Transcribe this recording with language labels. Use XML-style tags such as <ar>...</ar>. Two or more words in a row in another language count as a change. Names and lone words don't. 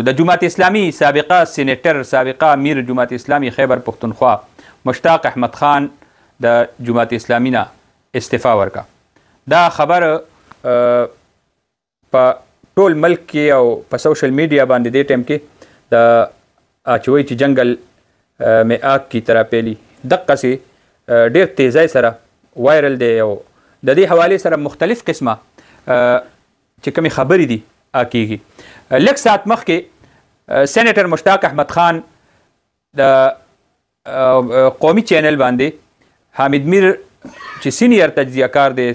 <ps>د جماعت اسلامي سابقه سینیټر سابقه امیر جماعت اسلامي خیبر پښتونخوا مشتاق احمد خان د جماعت اسلامي نه استعفا ورکا. دا خبر په ټول ملک کې او په</ps> <en>social media</en> <ps>باندې دې ټایم کې د اچوي چې</ps> <ur>جنگل میں آگ کی طرح</ur> <ps>پیلی دقسې ډېر تیزۍ سره وایرل دی او د دې حوالې سره مختلف قسمه چې کومې خبرې دي کېږي. لږ ساعت مخکې سینیټر مشتاق احمد خان د قومي چینل باندې حامد میر چې سینیر تجزیه کار دی</ps>